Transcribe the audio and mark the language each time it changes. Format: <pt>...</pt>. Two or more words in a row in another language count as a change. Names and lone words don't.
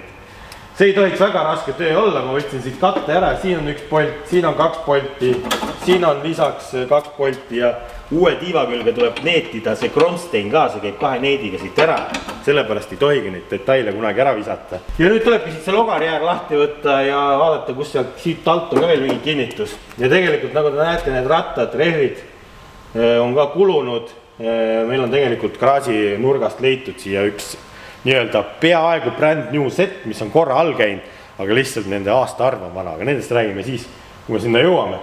<et>See ei tohiks väga raske töö olla, ma võtsin siit katte ära, siin on üks polt, siin on 2 polti, siin on lisaks 2 polti ja uue tiiva külge tuleb neetida see kronstein ka, see käib 2 neediga siit ära, sellepärast ei tohigi neid detaile kunagi ära visata. Ja nüüd tulebki siit see logarjääg lahti võtta ja vaadata, kus siit alt on ka veel mingi kinnitus. Ja tegelikult nagu te näete, need rattad, rehvid on ka kulunud. Meil on tegelikult garaaži nurgast leitud siia üks nii-öelda peaaegu</et> <en>brand new set,</en> <et>mis on korra all käinud, aga lihtsalt nende aasta arv on vana, aga nendest räägime siis, kui me sinna jõuame.</et>